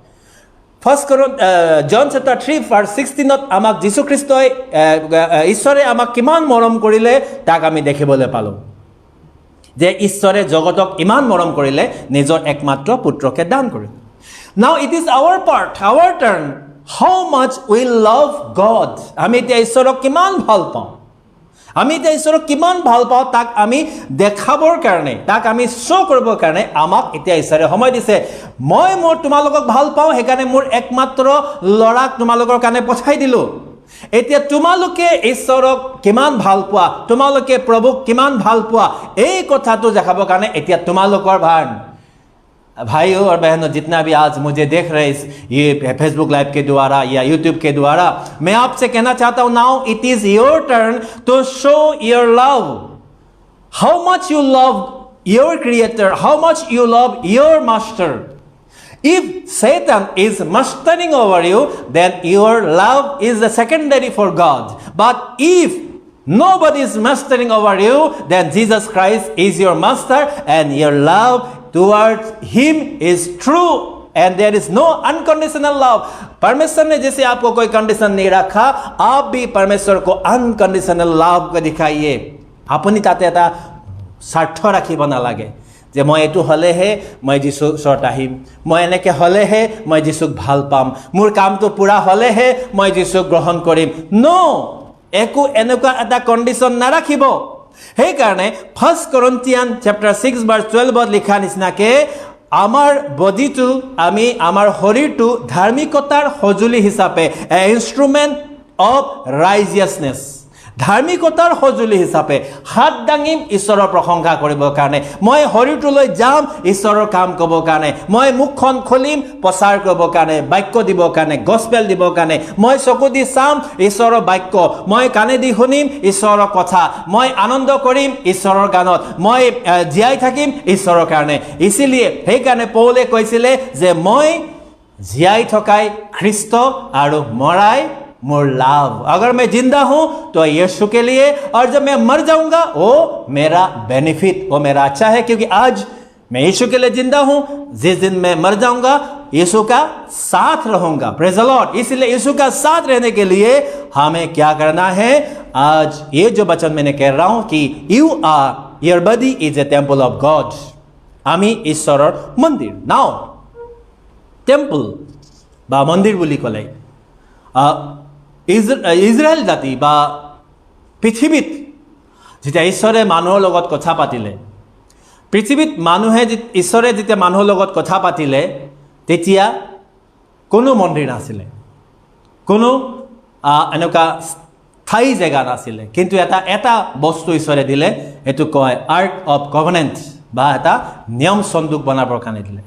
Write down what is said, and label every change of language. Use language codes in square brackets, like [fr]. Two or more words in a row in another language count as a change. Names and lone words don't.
[en] John chapter 3 verse 16 [as] আমাক যীশুখ্ৰীষ্টই ঈশ্বৰে আমাক কিমান মৰম কৰিলে তাক আমি দেখিবলৈ পালোঁ, যে ঈশ্বৰে জগতক ইমান মৰম কৰিলে নিজৰ একমাত্ৰ পুত্ৰকে দান কৰিলে। [en] Now it is our part, our turn, How much we love God. [as] আমি এতিয়া ঈশ্বৰক কিমান ভাল পাওঁ, তাক আমি দেখাবৰ কাৰণে, তাক আমি শ্ব' কৰিবৰ কাৰণে আমাক এতিয়া ঈশ্বৰে সময় দিছে। মই তোমালোকক ভাল পাওঁ, সেইকাৰণে মোৰ একমাত্ৰ ল'ৰাক তোমালোকৰ কাৰণে পঠাই দিলোঁ। এতিয়া তোমালোকে ঈশ্বৰক কিমান ভাল পোৱা, তোমালোকে প্ৰভুক কিমান ভাল পোৱা, এই কথাটো দেখাবৰ কাৰণে এতিয়া তোমালোকৰ ভাৰ। [hi] भाइयों और बहनों, जितना भी आज मुझे देख रहे ये फेसबुक लाइव के द्वारा या यूट्यूब के द्वारा, मैं आपसे कहना चाहता हूं, [en] Now it is your turn to show your love. How much you love your creator, how much you love your master. If Satan is mastering over you, then your love is the secondary for God. But if nobody is mastering over you, then Jesus Christ is your master and your love towards him is true and there is no unconditional love. [hi] परमेश्वर ने जैसे आपको कोई कंडीशन नहीं रखा, आप भी परमेश्वर को [en] unconditional love [hi] को दिखाइए। [as] अपनी ताते এটা স্বাৰ্থ ৰাখিব নালাগে। যে মই এইটো হ'লেহে মই যীশুৰ ওচৰত আহিম, মই এনেকৈ হ'লেহে মই যীশুক ভাল পাম, মোৰ কামটো পূৰা হ'লেহে মই যীশুক গ্ৰহণ কৰিম। একো এনেকুৱা এটা কণ্ডিশ্যন নাৰাখিব। সেইকাৰণে 1 [en] Corinthians chapter 6 verse 12 [as] লিখা নিচিনাকে আমাৰ বডিটো, আমাৰ শৰীৰটো ধাৰ্মিকতাৰ সঁজুলি হিচাপে, এ [en] instrument of righteousness, [as] ধাৰ্মিকতাৰ সঁজুলি হিচাপে হাত দাঙিম ঈশ্বৰৰ প্ৰশংসা কৰিবৰ কাৰণে, মই শৰীৰটোলৈ যাম ঈশ্বৰৰ কাম কৰিবৰ কাৰণে, মই মুখখন খুলিম প্ৰচাৰ কৰিবৰ কাৰণে, বাক্য দিবৰ কাৰণে, গস্পেল দিবৰ কাৰণে, মই চকু দি চাম ঈশ্বৰৰ বাক্য, মই কাণেদি শুনিম ঈশ্বৰৰ কথা, মই আনন্দ কৰিম ঈশ্বৰৰ গানত, মই জীয়াই থাকিম ঈশ্বৰৰ কাৰণে। সেইকাৰণে পৌলে কৈছিলে যে মই জীয়াই থকাই খ্ৰীষ্ট আৰু মৰাই মোৰ লাভ। [hi] अगर मैं जिंदा हूं तो यीशु के लिए, और जब मैं मर जाऊंगा वो मेरा बेनिफिट, वो मेरा अच्छा है, क्योंकि आज मैं यीशु के लिए जिंदा हूं, जिस दिन मैं मर जाऊंगा यीशु का साथ रहूंगा। [en] Praise the Lord. [hi] इसलिए यीशु का साथ रहने के लिए हमें क्या करना है? आज ये जो वचन मैंने कह रहा हूं कि [en] your body is a temple of God, [as] আমি ঈশ্বৰৰ মন্দিৰ। [en] now temple [as] বা মন্দিৰ বুলি কলে ইজৰাইল জাতি বা পৃথিৱীত যেতিয়া ঈশ্বৰে মানুহৰ লগত কথা পাতিলে, পৃথিৱীত ঈশ্বৰে যেতিয়া মানুহৰ লগত কথা পাতিলে, তেতিয়া কোনো মন্দিৰ নাছিলে, কোনো এনেকুৱা স্থায়ী জেগা নাছিলে, কিন্তু এটা বস্তু ঈশ্বৰে দিলে, এইটো কয় [en] ark of covenant, [as] বা এটা নিয়ম সন্দুক বনাবৰ কাৰণে দিলে।